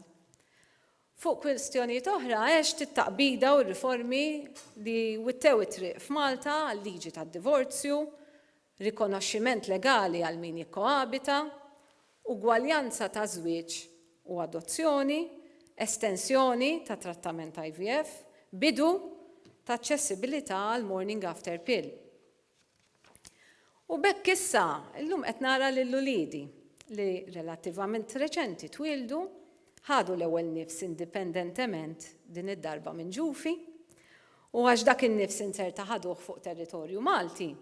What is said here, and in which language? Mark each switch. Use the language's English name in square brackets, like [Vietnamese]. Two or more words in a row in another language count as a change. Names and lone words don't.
[Maltese] Fuq kwistjonijiet oħra għex tit-taqbida u r-riformi li wittew it-triq f'Malta għal-liġi tad-divorzju, rikonoxximent legali għal min jikkoabita, ugwaljanza ta' żwieġ u adozzjoni, estensjoni ta' trattament IVF, bidu ta' aċċessibilità għal [English] morning after pill. [Maltese] U bekk issa, illum qed nara lill-uliedi li relattivament reċenti twildu ħadu l-ewwel nifs indipendentement din id-darba minn ġufi u għax dak in-nifs inserta ħaduh fuq territorju Malti.